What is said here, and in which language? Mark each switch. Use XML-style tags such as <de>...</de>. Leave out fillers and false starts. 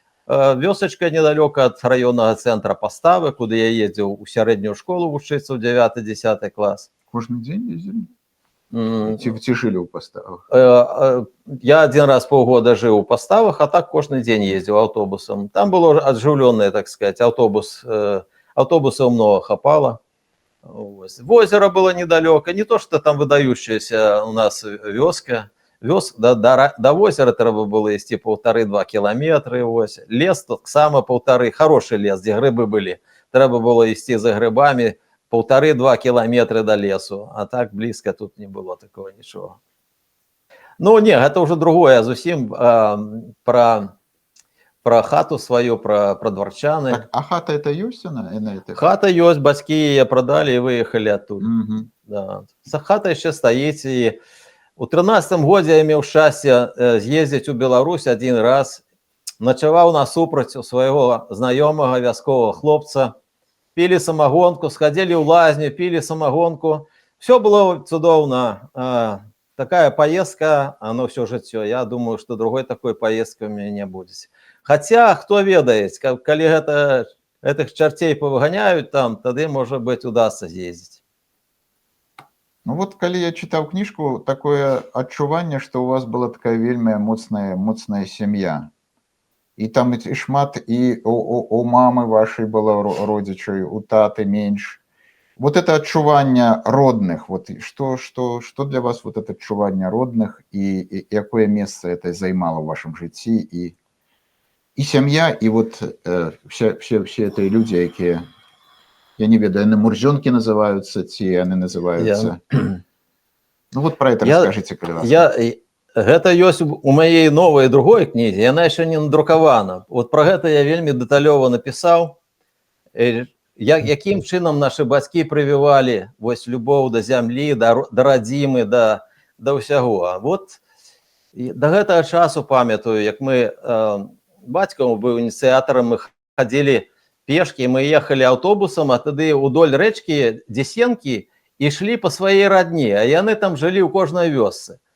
<be>Вёсачка недалёка ад раённага цэнтра Паставы, куды я ездзіў у сярэднюю школу вучыцца ў 9-10 клас. Кожны дзень ездзілі? Ці жылі ў Паставах? Я один раз полгода жыў у Паставах, а так кожны дзень ездзіў аўтобусам. Там было аджыўлёнае, так сказать, аўтобусаў много хапала. Возера было недалёка, не то, что там выдающаяся у нас вёска. До возера трэба было ісці 1,5-2 кіламетры. Лес таксама 1,5, хороший лес, дзе грыбы былі. Трэба было ісці за грыбамі 1,5-2 кіламетры до лесу, а так блізка тут не было такого нічого. Ну не, гэта ўжо другое зусім про хату свою, про Дварчаны. Так, а хата это ёсць? Хата ёсць, бацькі яе прадалі і выехалі адтуль. Да. Хата яшчэ стаіць. І у 13-м годзе я меў шчасце з'ездзіць у Беларусь один раз. Начаваў насупраць у свайго знаёмага вясковага хлопца. Пілі самагонку, схадзілі ў лазню, пілі самагонку.</be> <ru>Все было цудоўна. Такая поездка, оно все жыццё. Я думаю, что другой такой поездки у меня не будет. Хотя, кто ведает, калі этих чертей повыгоняют там, тогда, может быть, удастся съездить. Ну вот, калі я читал книжку, такое адчуванне, что у вас была такая вельмі моцная семья. И там и шмат, и у мамы вашей было родичей, у таты меньше. Вот это адчуванне родных, вот что для вас вот это адчуванне родных, и какое место это займало в вашем житті, и семья, и вот все это люди,</ru> <be>якія, я не ведаю, яны мурзёнкі называются, ці яны называются.</be> <ru>Ну вот про это расскажите, калі ласка.</ru> <be>Гэта ёсць у</be> <ru>моей новой</ru> <be>другой кнізе, яна яшчэ не надрукавана. Вот про гэта я вельмі дэталёва напісаў. якім чынам нашы бацькі прывівалі вось любоў да зямлі, да радзімы, да ўсяго. Вот да гэтага часу памятаю, як мы бацькам быў ініцыятарам, мы хадзілі пешкі, мы ехалі аўтобусам, а тады ўдоль рэчкі Дзесенкі ішлі па сваей радні, а яны там жылі ў кожнай вёсцы.</be>